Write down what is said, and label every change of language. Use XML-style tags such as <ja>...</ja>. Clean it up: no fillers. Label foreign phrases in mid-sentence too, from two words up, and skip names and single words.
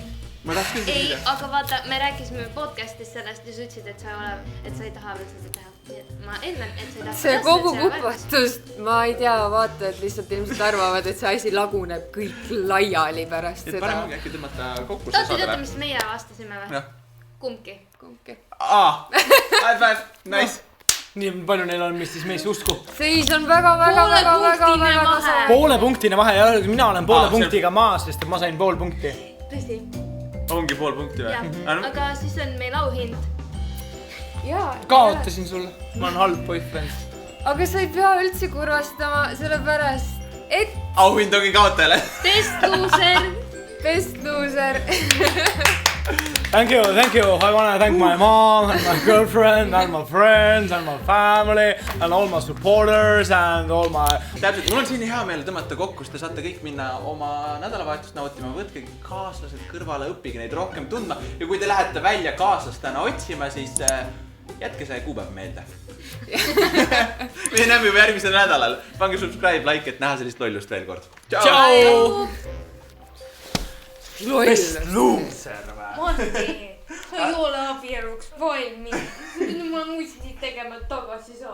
<et>Ei, aga vaata, me rääkisime podcastis sellest ja sa ütlesid, et sa ei taha veel seda teha. Ma ennän, et sa ei taha. See kogu kupatust, ma ei tea, vaata, et lihtsalt ilmselt arvavad, et see asi laguneb kõik laiali pärast seda. Parem ongi äkki tõmmata kokku see saade. Teate, mis meie vastasime või? Kumbki.</et> <en>High five, nice.</en> <et>Nii palju neil on, mis siis meist usku. Seis on väga Poolepunktine vahe ja mina olen poole punktiga maas, sest ma sain pool punkti. Tõsi. Ongi pool punkti või? Aga siis on meil auhind. Kaotasin sulle, ma olen halb boyfriend. Aga sa ei pea üldse kurvastama, sellepärast, et... Auhind ongi kaotajale.</et> <en>Best loser. Thank you. I want to thank my mom and my girlfriend and my friends and my family and all my supporters and all my...</en> <et>Täpselt, mul on siin hea meel tõmmata kokku, sest te saate kõik minna oma nädalavahetust nautima, võtke kaaslased kõrvale, õppige neid rohkem tundma ja kui te lähete välja kaaslastena otsima, siis jätke see kuupäev meelde. Me näeme juba järgmisel nädalal. Pange</et> <en>subscribe, like,</en> <et>et näha sellist lollust veel kord. Ciao!</et> <en>Best loser</en> <et>või? Mati, sa ei ole abieluks valmis. Ma muistisid tegema tagasi saa.</et>